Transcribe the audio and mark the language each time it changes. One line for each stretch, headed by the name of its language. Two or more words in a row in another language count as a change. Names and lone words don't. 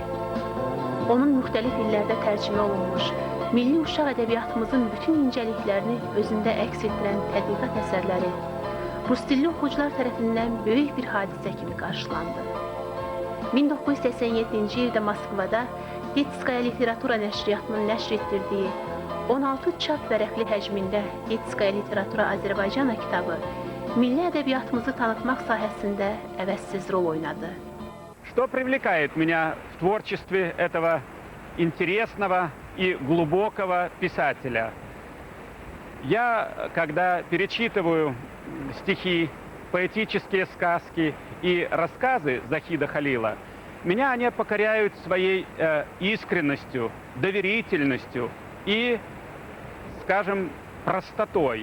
Azerbaijani: Onun müxtəlif illərdə tərcümə olunmuş, milli uşaq ədəbiyyatımızın bütün incəliklərini özündə əks etdirən tədqiqat əsərləri rus dilli oxucular tərəfindən böyük bir hadisə kimi qarşılandı. 1987-ci ildə Moskvada Detskaya Literatura nəşriyyatının nəşr etdirdiyi 16 çap vərəqli həcmində Detskaya Literatura Azərbaycana kitabı milli ədəbiyyatımızı tanıtmaq sahəsində əvəzsiz rol oynadı.
Russian: Что привлекает меня в творчестве этого интересного и глубокого писателя? Я, когда перечитываю стихи, поэтические сказки и рассказы Захида Халила, меня они покоряют своей искренностью, доверительностью и, скажем, простотой.